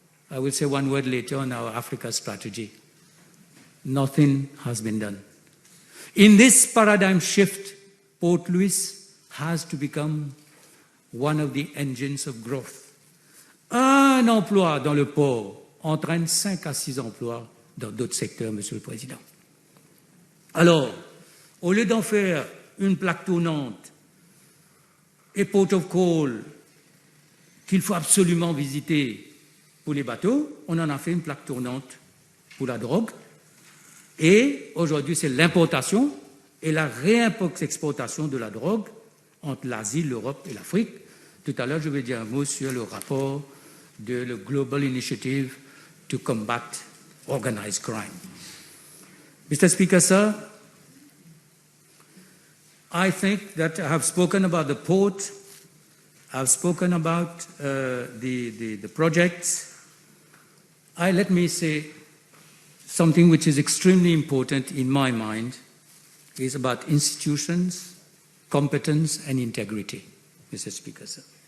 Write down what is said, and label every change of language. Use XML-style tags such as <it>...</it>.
<en>I will say one word later on our Africa strategy. Nothing has been done. In this paradigm shift, Port Louis has to become one of the engines of growth.</en> <fr>Un emploi dans le port entraîne 5 à 6 emplois dans d'autres secteurs, Monsieur le Président. Alors, au lieu d'en faire une plaque tournante et</fr> <en>port of call</en> <fr>qu'il faut absolument visiter pour les bateaux, on en a fait une plaque tournante pour la drogue. Et aujourd'hui, c'est l'importation et la réexportation de la drogue entre l'Asie, l'Europe et l'Afrique. Tout à l'heure, je vais dire un mot sur le rapport de la Global Initiative to Combat Organized Crime.</fr> <en>Mr. Speaker, sir, I think that I have spoken about the port, I've spoken about the projects. Let me say something which is extremely important in my mind is about institutions, competence and integrity, Mr. Speaker, sir.</en>